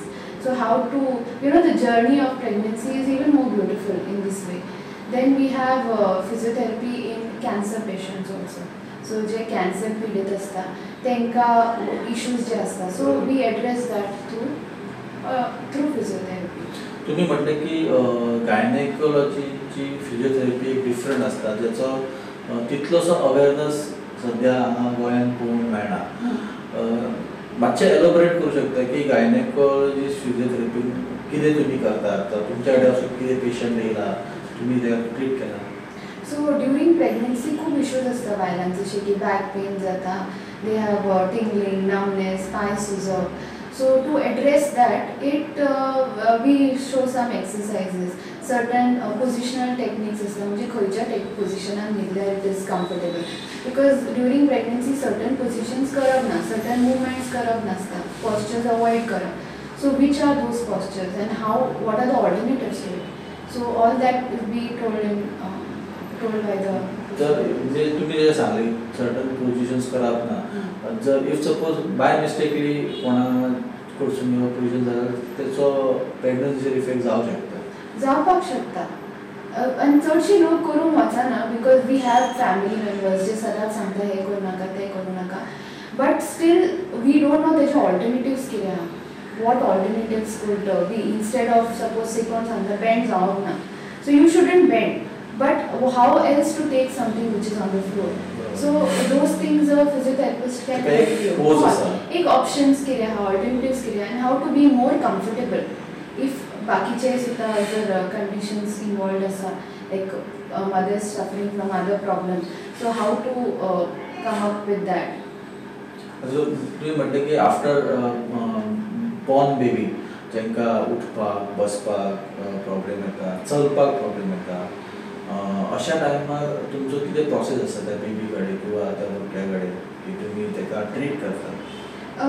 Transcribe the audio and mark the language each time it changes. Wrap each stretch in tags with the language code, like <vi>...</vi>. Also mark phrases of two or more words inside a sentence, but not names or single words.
<en>so how to, the journey of pregnancy is even more beautiful in this way. then we have physiotherapy in cancer patients also.</en> <kok>so जे</kok> <en>cancer पीडित</en> <kok>असता तेंका issues जे असता,</kok> <en>so we address that through physiotherapy.</en> <kok>तुम्ही म्हटले की गायनेकोलॉजीची फिजिओथेरपी एक डिफरंट असता, ज्याचो तितलोसो अवेअरनेस सद्या हांगा गोंयांत पळोवंक मेळना. मातशें एलोबरेट करूं शकता की गायनेकोलॉजिस्ट फिजिओथेरपी कितें तुमी करतात, तुमच्या कडेन असो कितें पेशंट येयला, तुमी ते ट्रीट केला? सो</kok> <en>during pregnancy</en> <kok>खूब इश्यूज आसता बायलांक, जशें की बॅक पेन जाता,</kok> <en>they have tingling, numbness,</en> <kok>पांय सुजप.</kok> <en>So to address that, we show some exercises, certain positional techniques</en> <kok>असता, म्हणजे खंयच्या पोजिशनान न्हिदल्यार</kok> <en>it is comfortable. Because during pregnancy certain positions</en> <kok>करप ना,</kok> <en>certain movements</en> <kok>करप नासता,</kok> <en>postures avoid करप. So which are those postures and what are the alternatives to it? So all that will be told by the.</en> <kok>जर म्हणजे तुम्ही जे सांगले सर्टन पोजिशन्स करप ना, जर</kok> <en>if suppose by mistakely</en> <kok>कोणा कडसून ह्यो पोजिशन जाल्यार तेचो प्रेग्नन्सीचेर इफेक्ट जावंक शकता. जावपाक शकता. आनी चडशी लोक करूंक वचना,</kok> <en>because we have family members</en> <kok>जे सदांच सांगता हे करूं नाका तें करूं नाका,</kok> <en>but still we don't know</en> <kok>तेजे ऑल्टरनेटिव्स कितें आहा.</kok> <en>what alternatives could be instead of suppose say</en> <kok>कोण सांगता बेंड जावंक ना,</kok> <en>so you shouldn't bend, but how else to take something which is on the floor? So those things a physiotherapist can help you.</en> <kok>एक options कितें आहा, alternatives कितें आहा,</kok> <en>and how to be more comfortable if</en> <kok>बाकीचे सुद्धा</kok> <en>other conditions involved आसा, like mothers suffering from other problems, so how to come up with that.</en> <kok>तुम्ही म्हणटा की</kok> <en>after born baby</en> <kok>जेंकां उठपाक बसपाक प्रॉब्लेम येता, चलपाक प्रॉब्लेम येता, अशा टायमार तुमचो कितें प्रोसेस आसा त्या बेबी कडेन किंवा त्या भुरग्या कडेन की तुमी ताका ट्रीट करता?</kok>